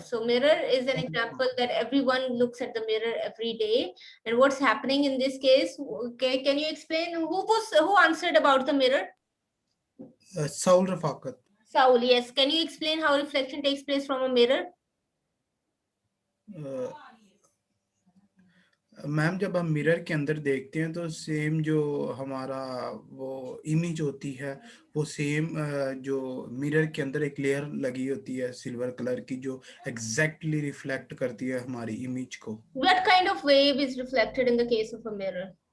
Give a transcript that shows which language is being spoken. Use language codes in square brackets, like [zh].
[en] So mirror is an example that everyone looks at the mirror every day. And what's happening in this case? Okay, can you explain? Who answered about the mirror? Saul Rafaqat. Saul, yes. Can you explain how reflection takes place from a mirror? [hi] Ma'am जब हम mirror के अंदर देखते हैं तो same जो हमारा वो इमेज होती है वो सेम जो मिरर के अंदर एक लेयर लगी होती है सिल्वर कलर की जो एग्जैक्टली रिफ्लेक्ट करती है हमारी इमेज को. [en] What kind of wave is reflected in the case of a mirror?